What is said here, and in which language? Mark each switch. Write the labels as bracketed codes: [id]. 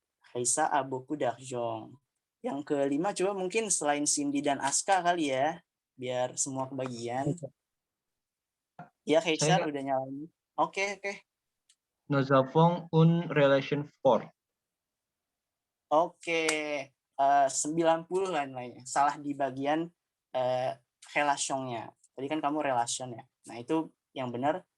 [fr] Raisa a beaucoup d'argent. [id] Yang kelima coba mungkin selain Cindy dan Aska kali ya, biar semua kebagian. Ya, Kaisar udah nyalain. Oke. [fr] Nous avons une relation fort. [id] Oke. 90 lain-lainnya. Salah di bagian relation-nya. Tadi kan kamu relation ya. Nah, itu yang benar.